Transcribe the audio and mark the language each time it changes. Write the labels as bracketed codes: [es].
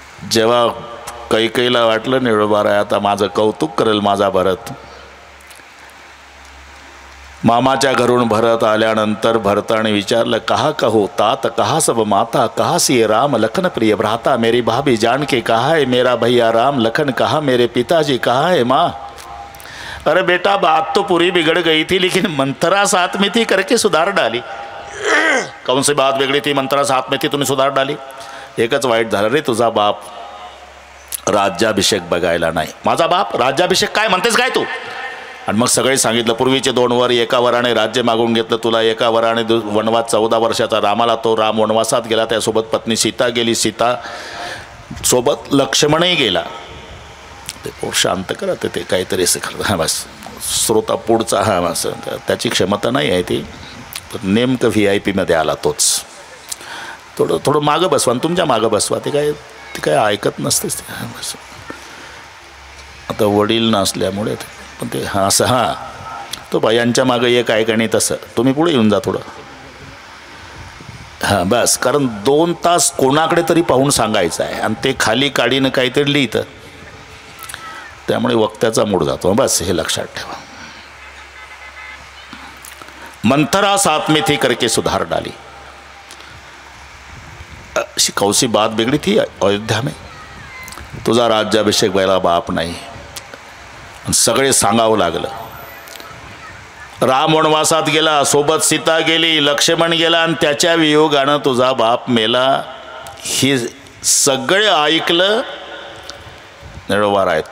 [mr] जेव्हा कैकईला वाटलं निळोबाराय आता माझं कौतुक करेल माझा भरत, मामाच्या घरून भरत आल्यानंतर भरताने विचारलं, [hi] कहा कहो तात कहा सब माता, कहा सी राम लखन प्रिय भ्राता, मेरी भाभी जानकी कहा है मेरा भैया राम लखन, कहा मेरे पिताजी कहा है माँ. अरे बेटा बात तो पूरी बिगड़ गई थी लेकिन मंथरा साथ में थी करके सुधार डाली. कौन सी बात बिगड़ी थी? मंथरा साथ में थी, तुम्ही सुधार डाली. [mr] एकच वाईट झालं रे, तुझा बाप राज्याभिषेक बघायला नाही. माझा बाप राज्याभिषेक काय म्हणतेस काय तू? आणि मग सगळे सांगितलं, पूर्वीचे 2 वर एका वराने राज्य मागून घेतलं तुला, एका वराने वनवास 14 वर्षाचा रामाला, तो राम वनवासात गेला, त्यासोबत पत्नी सीता गेली, सीता सोबत लक्ष्मणही गेला. ते पोर शांत करा, ते काहीतरी असं करत. हां बस श्रोता पुढचा, हां बस त्याची क्षमता नाही आहे ती. तर नेमकं VIP मध्ये आला तोच. थोडं मागं बसवा आणि तुमच्या मागं बसवा. ते काय ऐकत नसतेच ते. हां बस आता वडील नसल्यामुळे पण ते हां असं, हां तो बाई यांच्या मागं एक ऐक आणि तसं तुम्ही पुढे येऊन जा थोडं. हां बस, कारण 2 तास कोणाकडे तरी पाहून सांगायचं आहे आणि ते खाली काडीनं काहीतरी लिहितं, त्यामुळे वक्त्याचा मूड जातो. बस हे लक्षात ठेवा. [hi] मंथरा साथ में थी करके सुधार डाली. कौन सी बात बिगड़ी थी अयोध्या में? [mr] तुझा राज्याभिषेक व्हायला बाप नाही. सगळे सांगावं लागलं. राम वनवासात गेला, सोबत सीता गेली, लक्ष्मण गेला आणि त्याच्या वियोगानं तुझा बाप मेला. हे सगळे ऐकलं. निळोबार आहे.